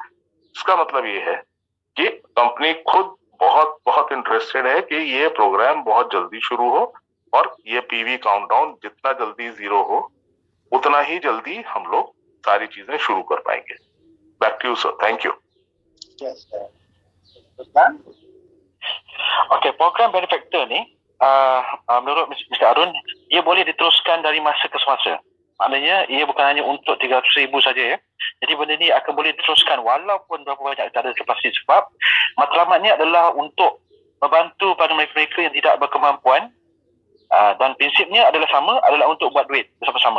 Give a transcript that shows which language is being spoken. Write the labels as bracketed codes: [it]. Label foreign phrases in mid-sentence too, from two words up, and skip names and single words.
[hi] इसका मतलब ये है कि कंपनी खुद बहुत बहुत इंटरेस्टेड है कि ये प्रोग्राम बहुत जल्दी शुरू हो और ये [en] PV countdown [hi] जितना जल्दी जीरो हो उतना ही जल्दी हम लोग सारी चीजें शुरू कर पाएंगे। [en] back to you sir, thank you. [ms] Okey, program benefactor ni menurut Mr. Arun, ia boleh diteruskan dari masa ke semasa. Maknanya ia bukan hanya untuk 300,000 saja ya. Jadi benda ni akan boleh diteruskan walaupun berapa banyak cara selepas ni, sebab matlamat ni adalah untuk membantu pada mereka yang tidak berkemampuan, dan prinsipnya adalah sama, adalah untuk buat duit bersama-sama.